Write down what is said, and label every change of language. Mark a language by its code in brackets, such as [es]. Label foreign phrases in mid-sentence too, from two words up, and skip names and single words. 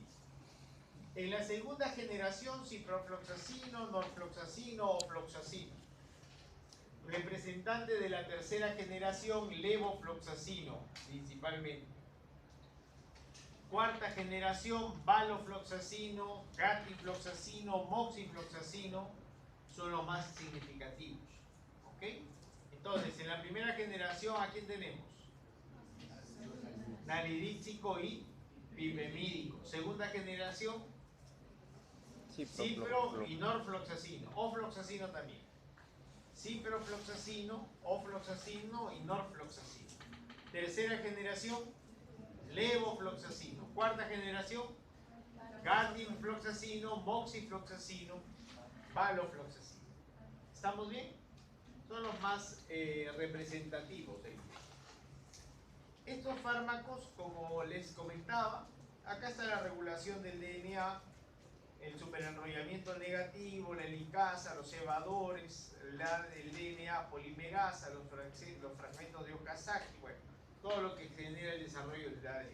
[es] En la segunda generación, ciprofloxacino, norfloxacino o floxacino. Representante de la tercera generación, levofloxacino, principalmente. Cuarta generación, valofloxacino, gatifloxacino, moxifloxacino, son los más significativos. ¿Ok? Entonces, en la primera generación, ¿a quién tenemos? Nalidíxico y pipemídico. Segunda generación, cipro y norfloxacino, ofloxacino también. Ciprofloxacino, ofloxacino y norfloxacino. Tercera generación, levofloxacino. Cuarta generación, gatifloxacino, moxifloxacino, valofloxacino. ¿Estamos bien? Son los más representativos de ellos. Estos fármacos, como les comentaba, acá está la regulación del DNA, el superenrollamiento negativo, la helicasa, los cebadores, el DNA polimerasa, los fragmentos de Okazaki, bueno, todo lo que genera el desarrollo del ADN.